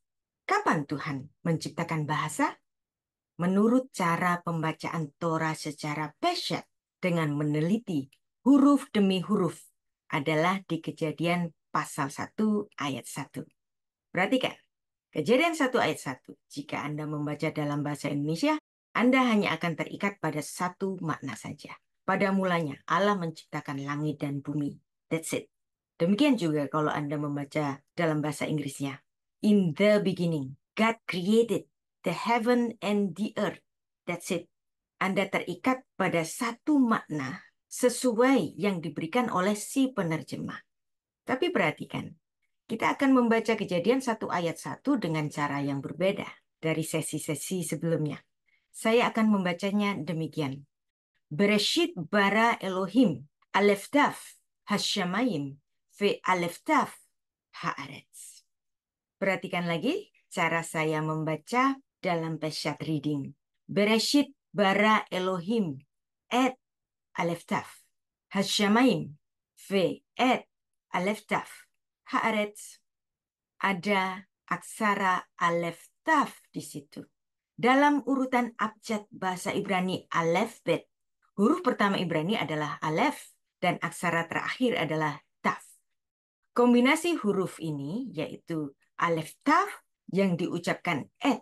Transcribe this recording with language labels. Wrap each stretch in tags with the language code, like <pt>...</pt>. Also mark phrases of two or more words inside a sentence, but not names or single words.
<id>Kapan Tuhan menciptakan bahasa? Menurut cara pembacaan Torah secara pesyat dengan meneliti huruf demi huruf adalah di Kejadian pasal 1 ayat 1. Perhatikan, Kejadian 1 ayat 1. Jika Anda membaca dalam bahasa Indonesia, Anda hanya akan terikat pada satu makna saja. Pada mulanya Allah menciptakan langit dan bumi.</id> <en>That's it.</en> <id>Demikian juga kalau Anda membaca dalam bahasa Inggrisnya.</id> <en>In the beginning, God created the heaven and the earth. That's it.</en> <id>Anda terikat pada satu makna sesuai yang diberikan oleh si penerjemah. Tapi perhatikan, kita akan membaca Kejadian 1 ayat 1 dengan cara yang berbeda dari sesi-sesi sebelumnya. Saya akan membacanya demikian.</id> <he>בראשית ברא אלהים, אלף תו, השמים, ו אלף תו, הארץ.</he> <id>Perhatikan lagi cara saya membaca dalam Peshat Reading.</id> <he>בראשית ברא אלהים, את אלף תו, השמים, ו את אלף תו, הארץ.</he> <id>Ada aksara Aleph Taf di situ. Dalam urutan abjad bahasa Ibrani Aleph Bet, huruf pertama Ibrani adalah Aleph dan aksara terakhir adalah Taf. Kombinasi huruf ini yaitu Aleph Taf yang diucapkan et.</id>